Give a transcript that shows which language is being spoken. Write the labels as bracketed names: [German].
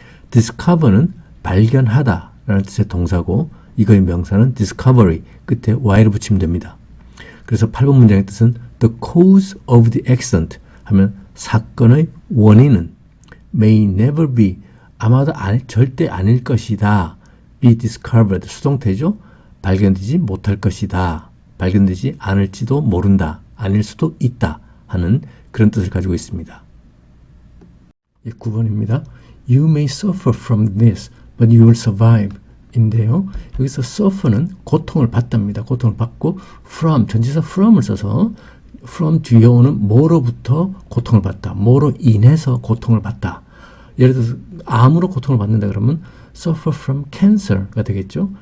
[Korean] discover는 발견하다 라는 뜻의 동사고 이거의 명사는 discovery 끝에 y를 붙이면 됩니다. 그래서 8번 문장의 뜻은 [English] the cause of the accident [Korean] 하면 사건의 원인은 [English] may never be [Korean] 아마도 절대 아닐 것이다. [English] be discovered [Korean] 수동태죠. 발견되지 못할 것이다. 발견되지 않을지도 모른다. 아닐 수도 있다 하는 그런 뜻을 가지고 있습니다. 9번입니다. [English] You may suffer from this, but you will survive. [Korean] 인데요. 여기서 suffer는 고통을 받답니다. 고통을 받고 from, 전치사 from을 써서 from 뒤에 오는 뭐로부터 고통을 받다. 뭐로 인해서 고통을 받다. 예를 들어서 암으로 고통을 받는다 그러면 [English] suffer from cancer [Korean] 가 되겠죠.